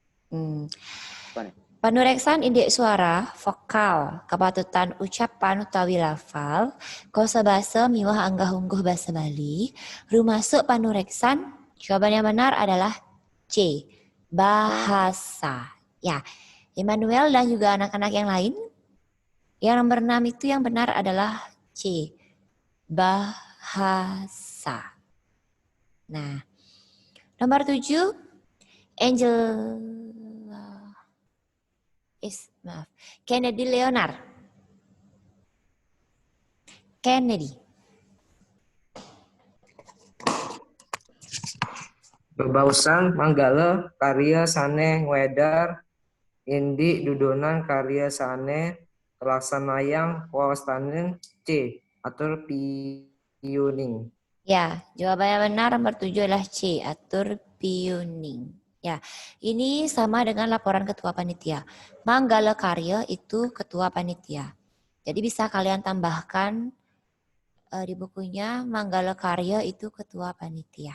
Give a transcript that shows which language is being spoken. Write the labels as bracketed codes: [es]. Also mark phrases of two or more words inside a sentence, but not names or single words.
[ban] Panureksan indik suara, vokal, kepatutan ucapan utawi lafal, kosabasa miwah anggah ungguh bahasa Bali, rumasuk panureksan. [id] Jawaban yang benar adalah C. Bahasa. Ya, Emmanuel dan juga anak-anak yang lain. Yang nomor 6 itu yang benar adalah C. Bahasa. Nah, nomor 7, Kennedy Leonard. Kennedy. [ban] Bebausang Manggala karya sane ngwedar indi dudonan karya sane telaksanayang wawastanin C. Atur piyuning. [id] Ya, jawabannya benar nomor 7 adalah C. [ban] Atur piyuning. [id] Ya, ini sama dengan laporan ketua panitia. Manggala karya itu ketua panitia. Jadi bisa kalian tambahkan di bukunya Manggala Karya itu ketua panitia.